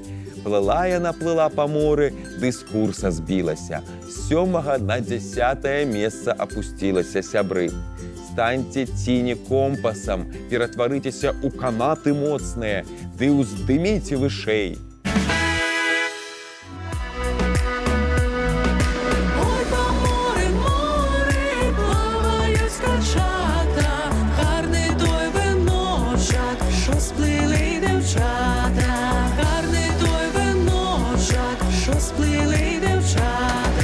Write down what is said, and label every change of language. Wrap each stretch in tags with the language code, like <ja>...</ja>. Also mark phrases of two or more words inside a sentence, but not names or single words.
<be>Плыла яна плыла па моры, ды з курса збілася. З 7 на 10 месца апусцілася, сябры. Станьце Ціні компасам, ператварыцеся ў канаты моцныя, ды ўздыміце вышэй.</be> <uk>Ой, по морю, море плавають скачата, гарний той виночок, що сплили дівчата, гарний той виночок, що сплили дівчата.</uk>